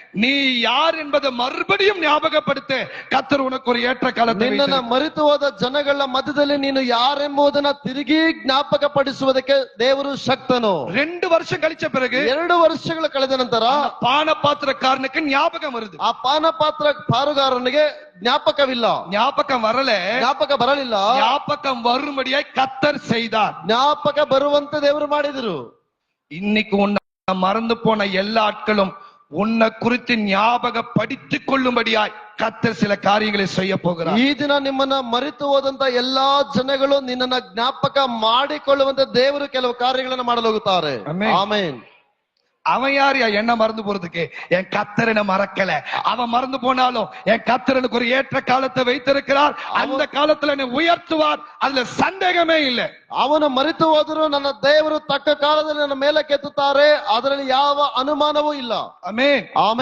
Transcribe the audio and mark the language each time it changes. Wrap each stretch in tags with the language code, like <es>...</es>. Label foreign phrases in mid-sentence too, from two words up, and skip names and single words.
<ta>நீ யார் என்பதை மறுபடியும் ஞாபகப்படுத்த கர்த்தர் உனக்கு ஒரு ஏற்ற காலத்தை</ta> <kn>ನಿನ್ನನ್ನ ಮರೆತು ಹೋದ ಜನಗಳ ಮಧ್ಯದಲ್ಲಿ ನೀನು ಯಾರೆಂಬುದನ್ನ ತಿರುಗಿ ಜ್ಞಾಪಕಪಡಿಸುವುದಕ್ಕೆ ದೇವರು ಶಕ್ತನು.</kn> <ta>2 வருஷம் கழிச்ச பிறகு</ta> <kn>2 ವರ್ಷಗಳು ಕಳೆದ ನಂತರ</kn> <ta>பான பாத்திரக்காரனுக்கு ஞாபகம் வருது.</ta> <kn>ಆ ಪಾನಪಾತ್ರ ಪಾರುಗಾರನಿಗೆ ಜ್ಞಾಪಕವಿಲ್ಲ.</kn> <ta>ஞாபகம் வரல.</ta> <kn>ಜ್ಞಾಪಕ ಬರಲಿಲ್ಲ.</kn> <ta>ஞாபகம் வரும்படியாய் கர்த்தர் செய்தார்.</ta> <kn>ಜ್ಞಾಪಕ ಬರುವಂತೆ ದೇವರು ಮಾಡಿದರು.</kn> <ta>இன்னைக்கு உன்னை மறந்து போன எல்லா ஆட்களும் உன்னை குறித்து ஞாபகப்படுத்திக் கொள்ளும்படியாய் கர்த்தர் சில காரியங்களை செய்ய போகிறார்.</ta> <kn>ಈ ದಿನ ನಿಮ್ಮನ್ನ ಮರೆತು ಹೋದಂತ ಎಲ್ಲಾ ಜನಗಳು ನಿನ್ನನ್ನ ಜ್ಞಾಪಕ ಮಾಡಿಕೊಳ್ಳುವಂತೆ ದೇವರು ಕೆಲವು ಕಾರ್ಯಗಳನ್ನು ಮಾಡಲು ಹೋಗುತ್ತಾರೆ. ಆಮೆನ್.</kn> <ta>அவன் யார் என்ன மறந்து போறதுக்கு? என் கர்த்தர் என்ன மறக்கல. அவன் மறந்து போனாலும் என் கர்த்தர் எனக்கு ஒரு ஏற்ற காலத்தை வைத்திருக்கிறார். அந்த காலத்துல என்னை உயர்த்துவார். அதுல சந்தேகமே இல்லை.</ta> <kn>ಅವನು ಮರೆತು ಹೋದರೂ ನನ್ನ ದೇವರು ತಕ್ಕ ಕಾಲದಲ್ಲಿ ನನ್ನ ಮೇಲೆ ಕೆತ್ತುತ್ತಾರೆ. ಅದರಲ್ಲಿ ಯಾವ ಅನುಮಾನವೂ ಇಲ್ಲ. ಆಮೆನ್. ಆಮೆನ್.</kn>